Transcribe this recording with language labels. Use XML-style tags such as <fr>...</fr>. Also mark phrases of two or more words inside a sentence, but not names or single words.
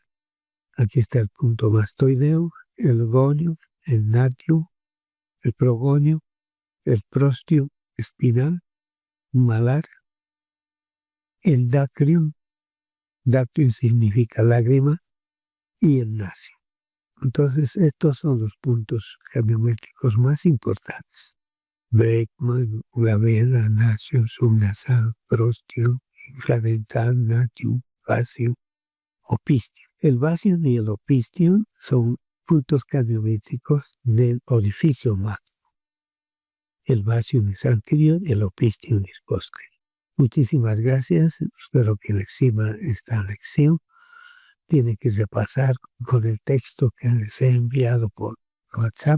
<es>Aquí está el punto mastoideo, el gonio, el natio, el progonio, el prostio espinal, malar, el dacrium. Dacrium significa lágrima, y el nacio. Entonces, estos son los puntos craniométricos más importantes. Brecma, glabela, nacio, subnasal, prostio, infradental, natio, facio, opistio. El vacío y el opistio son puntos craniométricos del orificio máximo. El vacío es anterior, el opistio es posterior. Muchísimas gracias. Espero que les sirva esta lección. Tiene que repasar con el texto que les he enviado por WhatsApp.</es>